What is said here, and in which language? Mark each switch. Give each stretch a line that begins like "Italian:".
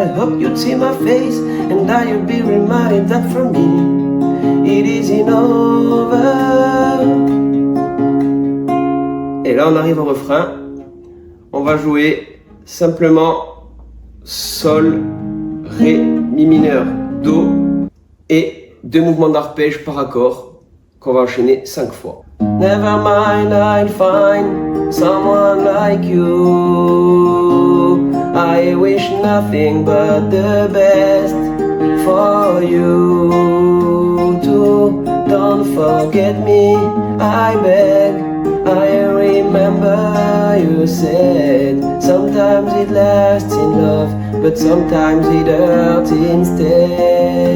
English: I hope you'd see my face and that you'd be reminded that for me it isn't over.
French: Et là on arrive au refrain. On va jouer simplement sol, ré, mi mineur, do et 2 mouvements d'arpège par accord qu'on va enchaîner 5 fois.
English: Never mind, I'll find someone like you. I wish nothing but the best for you too. Don't forget me, I beg. I remember you said sometimes it lasts in love, but sometimes it hurts instead.